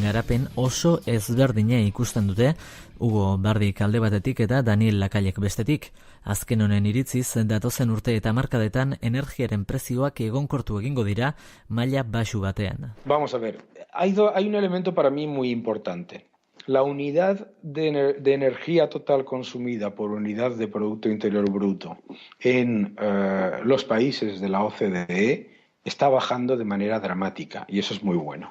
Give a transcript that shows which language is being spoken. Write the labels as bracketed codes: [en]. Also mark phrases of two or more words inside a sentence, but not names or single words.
[eu] garapen oso ezberdina ikusten dute, Hugo Bardik alde batetik eta Daniel Lacallek bestetik. Azken honen iritziz, datozen urte eta hamarkadetan energiaren prezioak egonkortu egingo dira maila baxu batean. [es] Vamos a ver, hay un elemento para mí muy importante. La unidad de energía total consumida por unidad de Producto Interior Bruto en los países de la OCDE está bajando de manera dramática y eso es muy bueno.